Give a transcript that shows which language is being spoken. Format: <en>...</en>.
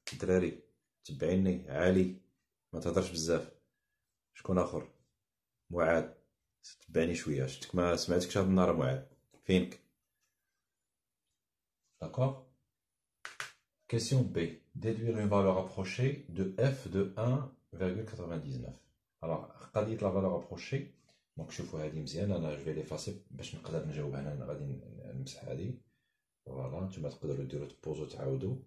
<ar>الدراري تبعيني عالي ما تهضرش بزاف. شكون اخر؟ معاذ تبعني شويه شفتك ما سمعتكش هاد النهار. معاذ فينك؟</ar> <fr>D'accord. Question B. Déduire une valeur approchée de f de 1,99. Alors,</fr> <ar>قضية</ar> <fr>la valeur approchée. Donc,</fr> <ar>شوفوا هذه مزيان. أنا</ar> <fr>je vais l'effacer</fr> <ar>باش نقدر نجاوب. أنا غادي نمسح هذه. Voilà. نتوما تقدروا ديروا تبوزو تعاودوا.</ar>